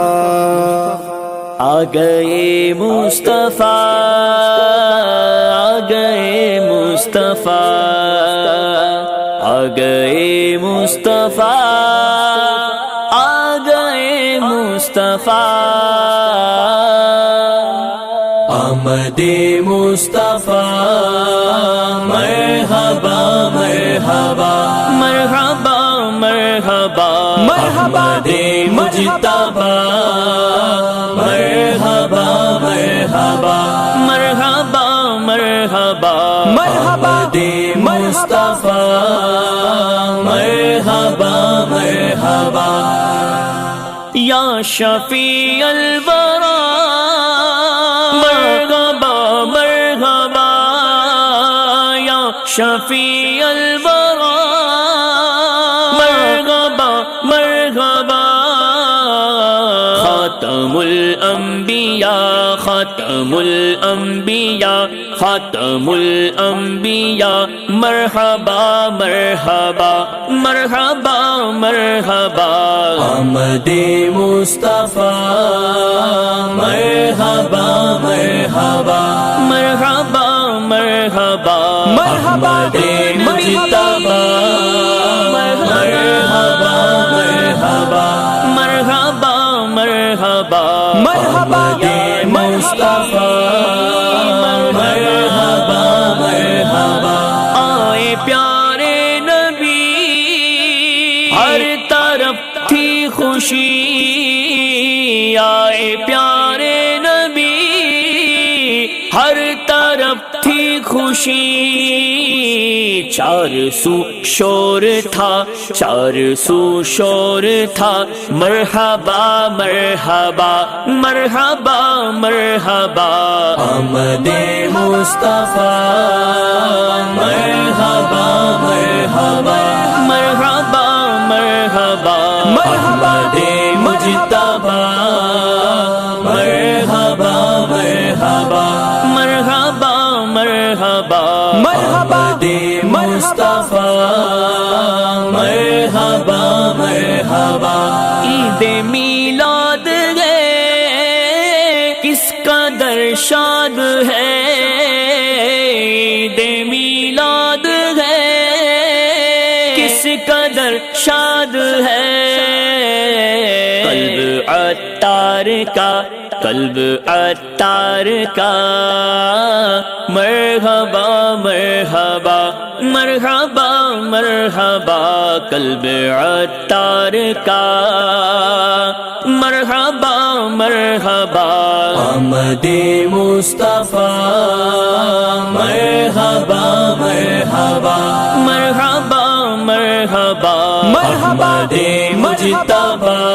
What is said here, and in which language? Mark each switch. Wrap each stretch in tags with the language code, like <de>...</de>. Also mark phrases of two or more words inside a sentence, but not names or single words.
<ur>آ گئے مصطفیٰ آ گئے مصطفیٰ آ گئے مصطفیٰ آ گئے مصطفیٰ آمد مصطفیٰ مرحبا مرحبا مرحبا مرحبا مرحبا مجتبی مرحبا مرحبا مرحبا مرحبا مرحبا مصطفیٰ</ur> <ar>مرحبا مرحبا یا شفیع الورا مرحبا مرحبا یا شفیع الورا</ar> <ur>مرحبا مرحبا خاتم الانبیاء خاتم الانبیاء خاتم الانبیاء مرحبا مرحبا مرحبا مرحبا آمد مصطفیٰ مرحبا مرحبا مرحبا مرحبا مرحبا مجتبی مرحبا مرحبا مرحبا مرحبا مرحبا مصطفیٰ مرحبا مرحبا آئے پیارے نبی ہر طرف تھی خوشی آئے پیارے نبی ہر طرف تھی خوشی چار سو شور تھا چار سو شور تھا مرحبا مرحبا مرحبا مرحبا آمد مصطفیٰ مرحبا مرحبا مرحبا مرحبا مرحبا مجتبی مرحبا مرحبا مرحبا مرحبا مرحبا مصطفیٰ مرحبا مرحبا عید میلاد ہے کس قدر شاد ہے عید میلاد ہے کس قدر شاد ہے قلب عطار کا قلب عطار کا مرحبا مرحبا مرحبا مرحبا قلب عطار کا مرحبا مرحبا آمد مصطفیٰ مرحبا مرحبا مرحبا مرحبا مرحبا مجتبی</ur>